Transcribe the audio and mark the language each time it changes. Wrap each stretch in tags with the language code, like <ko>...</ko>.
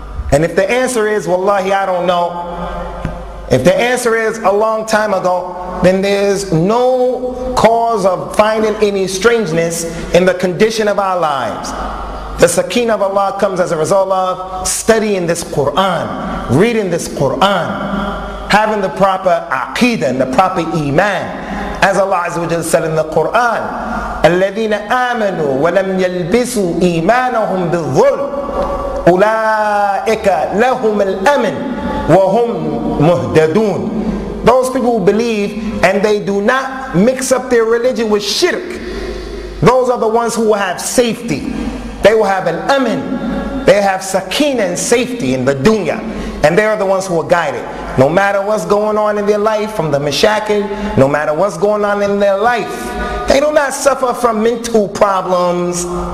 <en>And if the answer is, wallahi, I don't know, if the answer is a long time ago, then there's no cause of finding any strangeness in the condition of our lives. The sakina of Allah comes as a result of studying this Quran, reading this Quran, having the proper aqeedah and the proper iman. As Allah Azza wa Jalla said in the Quran,</en> <ar>الَّذِينَ آمَنُوا وَلَمْ يَلْبِسُوا إِيمَانَهُمْ بِالظُّلْمِ أُولَٰئِكَ لَهُمُ الْأَمْنُ وَهُمْ مُهْتَدُونَ.</ar> <en>Those people who believe and they do not mix up their religion with shirk, those are the ones who will have safety. They will have an amin. They have sakina and safety in the dunya. And they are the ones who are guided. No matter what's going on in their life, from the mashakil, no matter what's going on in their life, they do not suffer from mental problems.</en>